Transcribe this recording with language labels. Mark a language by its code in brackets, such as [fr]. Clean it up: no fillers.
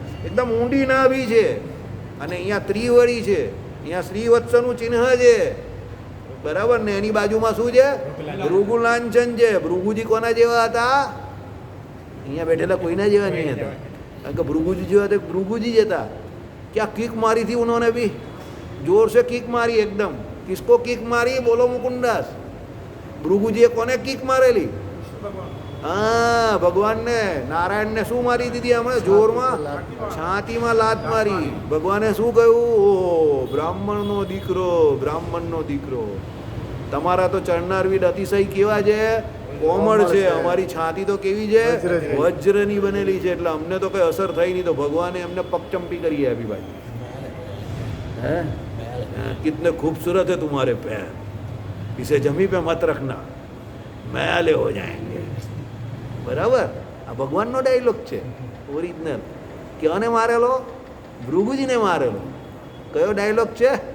[gu] એકદમ ઊંડી નાભી છે અને અહીંયા ત્રિવળી છે, અહીંયા શ્રીવત્સનું ચિહ્ન છે, બરાબર ને? એની બાજુમાં શું છે? ભૃગુલાંછન છે. ભૃગુજી કોના જેવા હતા? અહીંયા બેઠેલા કોઈના જેવા નહીં હતા, કારણ કે ભૃગુજી જેવા તો ભૃગુજી જ હતા. [hi] क्या किक मारी थी उन्होंने भी, जोर से किक मारी एकदम. किसको किक मारी? बोलो मुकुंदास. [gu] भृगुજીએ કોને કિક મારેલી? હા, ભગવાનને. નારાયણને શું મારી દીધી હમણાં જોરમાં? છાતીમાં લાત મારી. ભગવાને શું કહ્યું? ઓ બ્રાહ્મણનો દીકરો, બ્રાહ્મણનો દીકરો. તમારા તો ચરનાર વીડ અતિશય કેવા છે? કોમળ છે. અમારી છાતી તો કેવી છે? વજ્રની બનેલી છે, એટલે અમને તો કઈ અસર થઈ નહીં. તો ભગવાને એમને પગચંપી કરી આપી ભાઈ. [hi] હે, कितने खूबसूरत है तुम्हारे पैर, इसे जमी पे मत रखना, मैले हो जाएंगे. [gu] બરાબર? આ ભગવાનનો ડાયલોગ છે ઓરિજિનલ. ક્યાંને મારેલો? ભૃગુજીને મારેલો. કયો ડાયલોગ છે?